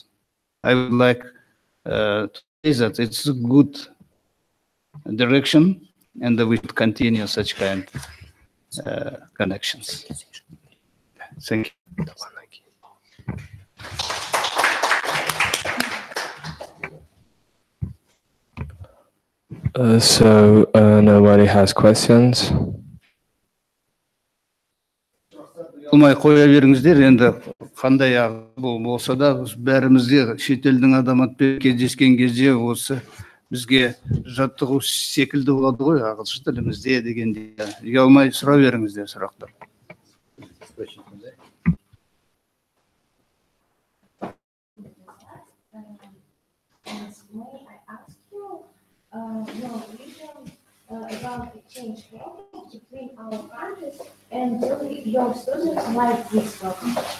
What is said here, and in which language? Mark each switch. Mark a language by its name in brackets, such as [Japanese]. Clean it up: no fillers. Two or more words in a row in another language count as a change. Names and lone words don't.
[English] I would like to say that it's a good direction, and we should continue such kind of connections. Thank you. So nobody has questions. [Kazakh] Olmay қоя беріңіздер, енді қандай болса да бәрімізде шетелдің азаматпен кездескен кезде осы бізге жаттығу секілді болады ғой, ағылшын тілімізде дегенде. Ұялмай сұра беріңіздер сұрақтар. [English] Your vision about exchange program between our countries, and do your students like this program?